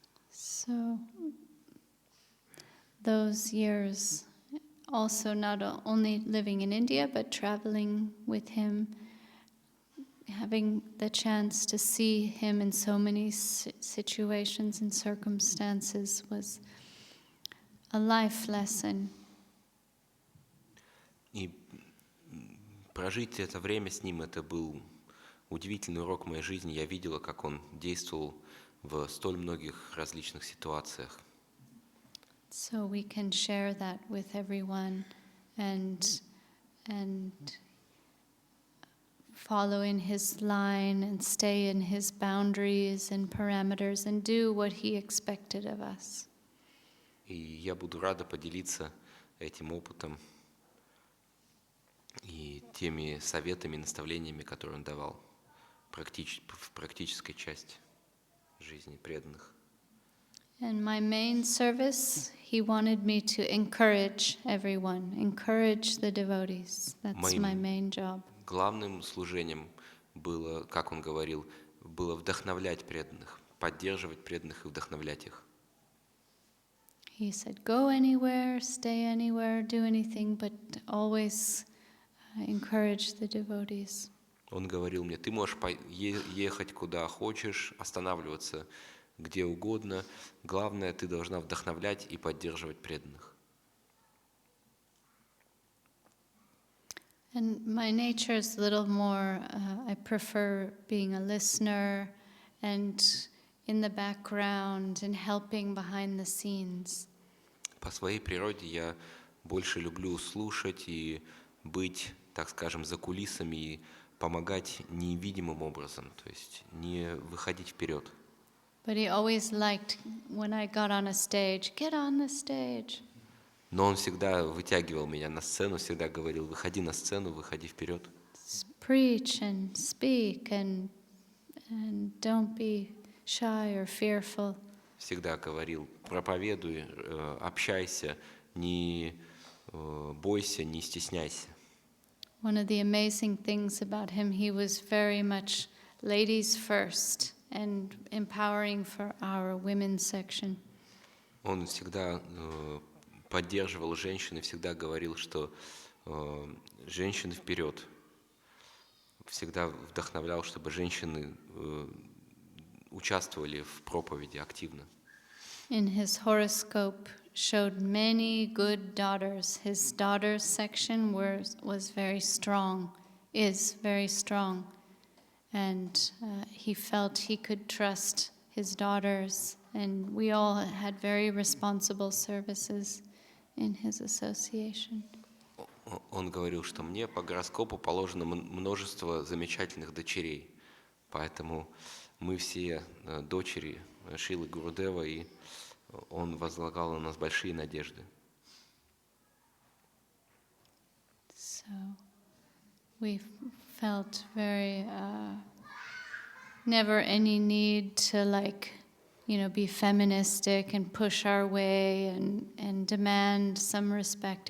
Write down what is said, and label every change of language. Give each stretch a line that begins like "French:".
English: So those years, also not only living in India, but traveling with him, having the chance to see him in so many situations and circumstances was a life lesson.
Russian: И прожить это время с ним, это был удивительный урок моей жизни. Я видела, как он действовал в столь многих различных ситуациях.
English: So we can share that with everyone and follow in his line and stay in his boundaries and parameters and do what he expected of us.
Russian: И я буду рада поделиться этим опытом и теми советами, наставлениями, которые он давал в практической части жизни преданных.
English: And my main service, he wanted me to encourage everyone, encourage the devotees. That's my main job.
Russian: Главным служением было, как он говорил, было вдохновлять преданных, поддерживать преданных и вдохновлять их.
English: He said, go anywhere, stay anywhere, do anything, but always encourage the devotees.
Russian: Он говорил мне, ты можешь ехать куда хочешь, останавливаться где угодно. Главное, ты должна вдохновлять и поддерживать преданных.
English: And my nature is a little more, I prefer being a listener and in the background and helping behind the scenes.
Russian: По своей природе я больше люблю слушать и быть, так скажем, за кулисами и помогать невидимым образом, то есть не выходить вперед.
English: But he always liked when I got on a stage, get on the stage.
Russian: Но он всегда вытягивал меня на сцену, всегда говорил: выходи на сцену, выходи вперед.
English: Preach and speak and don't be shy or fearful.
Russian: Всегда говорил: проповедуй, общайся, не бойся, не стесняйся.
English: One of the amazing things about him, he was very much ladies first and empowering for our women's section.
Russian: Он всегда поддерживал женщин и всегда говорил, что женщины вперед. Всегда вдохновлял, чтобы женщины участвовали в проповеди активно.
English: In his horoscope showed many good daughters. His daughters section was very strong, is very strong. And he felt he could trust his daughters. And we all had very responsible services in his association.
Russian: Он говорил, что мне по гороскопу положено множество замечательных дочерей. Поэтому мы все дочери Шрилы Гурудева, и он возлагал на нас большие надежды.
English: So we felt very never any need to be feministic and push our way and demand some respect.